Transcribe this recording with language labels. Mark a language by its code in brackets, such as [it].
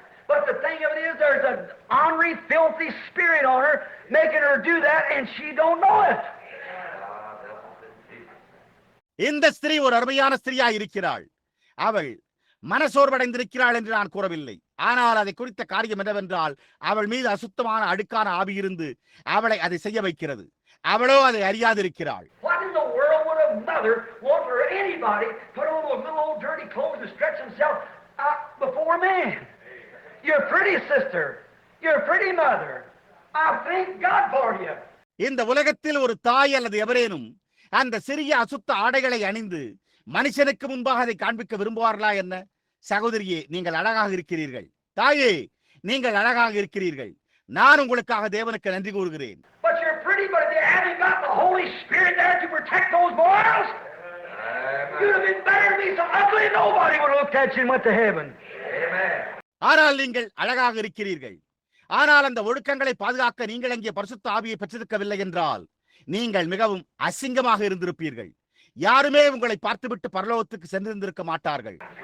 [en] But the thing of it is, there's an ornery, filthy spirit on her, making her do that, and she don't know it. [ta] இந்த ஸ்திரீ ஒரு அருமையான ஸ்திரீயாக இருக்கிறாள். அவள் மனசோர்வடைந்திருக்கிறாள் என்று நான் கூறவில்லை. ஆனால் அதை குறித்த காரியம் என்னவென்றால், அவள் மீது அசுத்தமான அழுக்கான ஆவி இருந்து அவளை அதை செய்ய வைக்கிறது. அவளோ அதை அறியாதிருக்கிறாள். [en] What in the world would a mother want for anybody put on those little old dirty clothes and stretch himself out before a man? You're pretty, sister. You're pretty, mother. I thank God for you. [ta] இந்த உலகத்தில் ஒரு தாய் அல்லது எவரேனும் அந்த சிறிய அசுத்த ஆடைகளை அணிந்து மனுஷனுக்கு முன்பாக அதை காண்பிக்க விரும்புவார்களா என்ன? சகோதரியே, நீங்கள் அழகாக இருக்கிறீர்கள். தாயே, நீங்கள் அழகாக இருக்கிறீர்கள். நான் உங்களுக்காக தேவனுக்கு நன்றி கூறுகிறேன். [en] But you're pretty, but they haven't got the Holy Spirit there to protect those boys. You'd have been better to be so ugly nobody would have looked at you and went to heaven. Amen. [ta] ஆனால் நீங்கள் அழகாக இருக்கிறீர்கள். ஆனால் அந்த ஒழுக்கங்களை பாதுகாக்க நீங்கள் அங்கே பரிசுத்த ஆவியை பெற்றிருக்கவில்லை என்றால் நீங்கள் மிகவும் அசிங்கமாக இருந்திருப்பீர்கள். யாருமே உங்களை பார்த்துவிட்டு பரலோகத்துக்கு சென்றிருந்திருக்க மாட்டார்கள்.